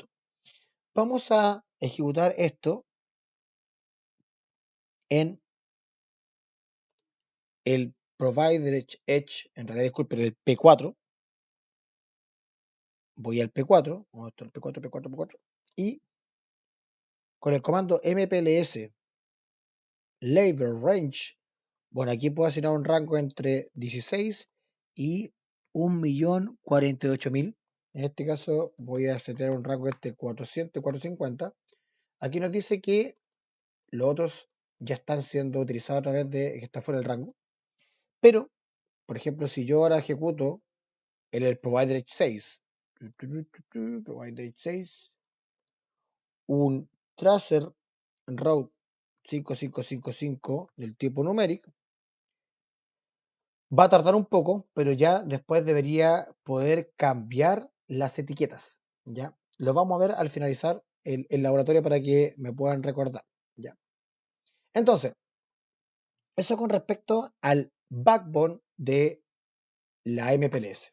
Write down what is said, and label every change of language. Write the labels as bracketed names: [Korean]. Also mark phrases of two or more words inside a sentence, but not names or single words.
[Spanish] Vamos a ejecutar esto en el Provider Edge, en realidad disculpen, el P4. Voy al P4, el P4, P4, P4, y con el comando [English] mpls label range, [Spanish] bueno, aquí puedo asignar un rango entre 16 y 1.048.000. En este caso voy a setear un rango entre 400 y 450. Aquí nos dice que los otros ya están siendo utilizados a través de que está fuera del rango. Pero, por ejemplo, si yo ahora ejecuto en el Provider 6, Provider 6, un [English] tracer route 5555 [Spanish] del tipo numeric, va a tardar un poco, pero ya después debería poder cambiar las etiquetas. ¿Ya? Lo vamos a ver al finalizar el laboratorio para que me puedan recordar. ¿Ya? Entonces, eso con respecto al backbone de la MPLS.